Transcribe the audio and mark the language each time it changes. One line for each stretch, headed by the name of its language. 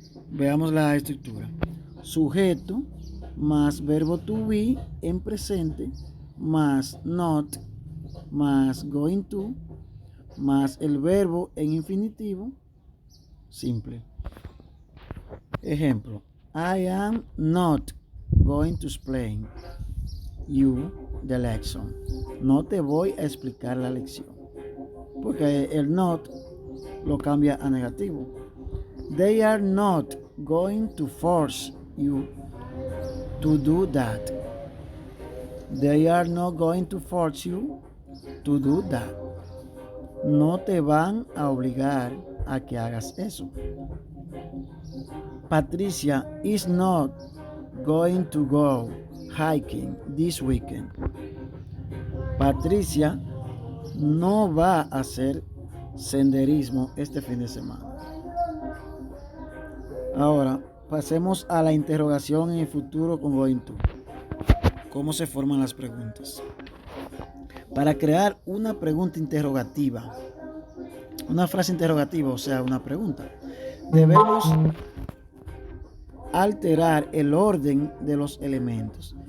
Spanish: Veamos la estructura. Sujeto más verbo to be en presente más not más going to más el verbo en infinitivo simple.
English: Ejemplo, I am not going to explain. you the lesson.
Spanish: No te voy a explicar la lección. Porque el not lo cambia a negativo.
English: They are not going to force you to do that. They are not going to force you to do that.
Spanish: No te van a obligar a que hagas eso.
English: Patricia is not going to go hiking this weekend.
Spanish: Patricia no va a hacer senderismo este fin de semana. Ahora, pasemos a la interrogación en el futuro con going to. ¿Cómo se forman las preguntas? Para crear una pregunta interrogativa, una frase interrogativa, o sea, una pregunta, debemos alterar el orden de los elementos.